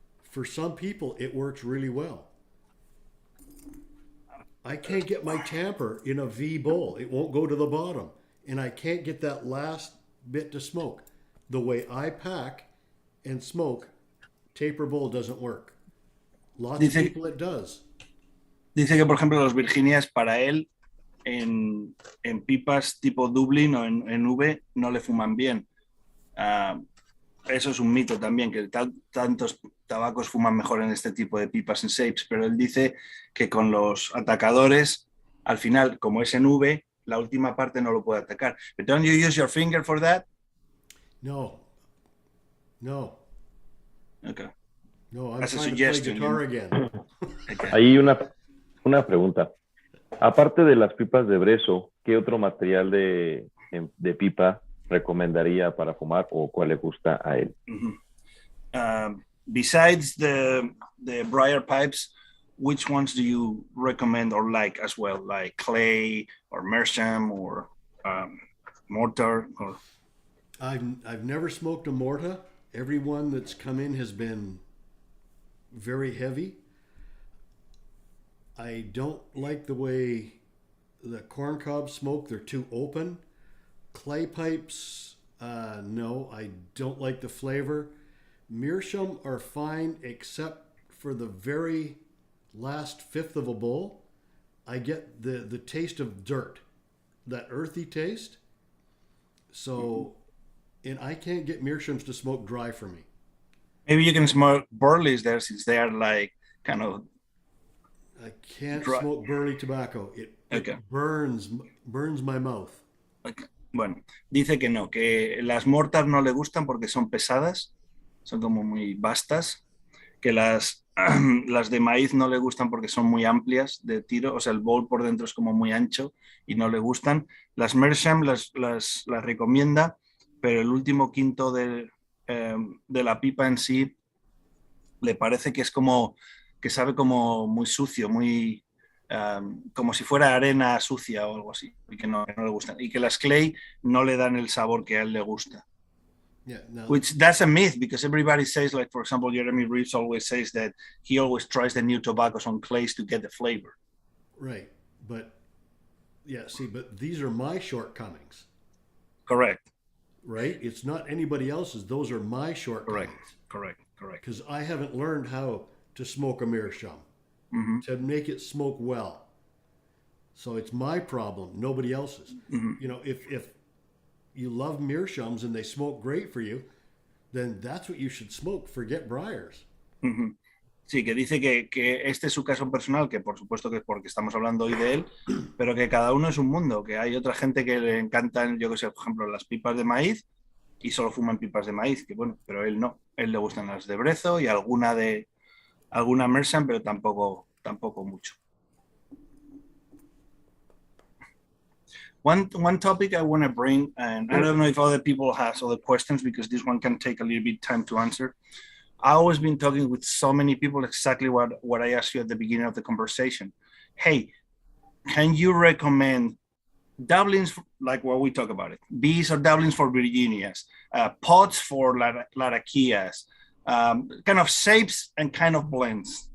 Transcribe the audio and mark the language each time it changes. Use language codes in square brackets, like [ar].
[en] For some people, it works really well. I can't get my tamper in a V bowl. It won't go to the bottom. And I can't get that last bit to smoke. The way I pack and smoke, taper bowl doesn't work. Lots of people it does. [es] Dice que, por ejemplo, los Virginias, para él, en pipas tipo Dublin o en V, no le fuman bien. Eso es un mito también, que tantos tabacos fuman mejor en este tipo de pipas en shapes, pero él dice que con los atacadores, al final, como es en V, la última parte no lo puede atacar. [en] But don't you use your finger for that? No. Okay. No, I'm That's a trying to play suggestion. guitar again. [es] Hay una pregunta. Aparte de las pipas de brezo, ¿qué otro material de pipa recomendaría para fumar o cuál le gusta a él? [en] Besides the briar pipes, which ones do you recommend or like as well? Like clay or meerschaum or mortar? Or... I've never smoked a mortar. Every one that's come in has been very heavy. I don't like the way the corn cobs smoke. They're too open. Clay pipes, no, I don't like the flavor. Meerschaum are fine except for the very last fifth of a bowl. I get the taste of dirt, that earthy taste. So, and I can't get meerschaums to smoke dry for me. Maybe you can smoke burleys there since they are like kind of... I can't smoke burley tobacco. It burns my mouth. Okay. [es] Bueno, dice que no, que las mortas no le gustan porque son pesadas, son como muy vastas, que las de maíz no le gustan porque son muy amplias de tiro, o sea, el bowl por dentro es como muy ancho y no le gustan. Las meerschaum las recomienda, pero el último quinto de la pipa en sí le parece que es como, que sabe como muy sucio, muy... como si fuera arena sucia o algo así, y que no le gustan. Y que las clay no le dan el sabor que a él le gusta. [en] Yeah, no. Which that's a myth, because everybody says, like, for example, Jeremy Reeves always says that he always tries the new tobaccos on clays to get the flavor. Right, but these are my shortcomings. Correct. Right? It's not anybody else's. Those are my shortcomings. Correct. Because I haven't learned how to smoke a meerschaum. Mm-hmm. To make it smoke well. So it's my problem, nobody else's. Mm-hmm. If you love meerschaums and they smoke great for you, then that's what you should smoke. Forget briars. Mm-hmm. [es] Sí, que dice que este es su caso personal, que por supuesto que es porque estamos hablando hoy de él, pero que cada uno es un mundo, que hay otra gente que le encantan, yo que sé, por ejemplo, las pipas de maíz y solo fuman pipas de maíz, que bueno, pero él no. Él le gustan las de brezo y alguna meerschaum, pero tampoco mucho. [en] One topic I want to bring, and I don't know if other people have other questions, because this one can take a little bit time to answer. I've always been talking with so many people exactly what I asked you at the beginning of the conversation. Hey, can you recommend doublings, like what we talk about it, B's or doublings for Virginias, pods for Laraquias, kind of shapes and kind of blends.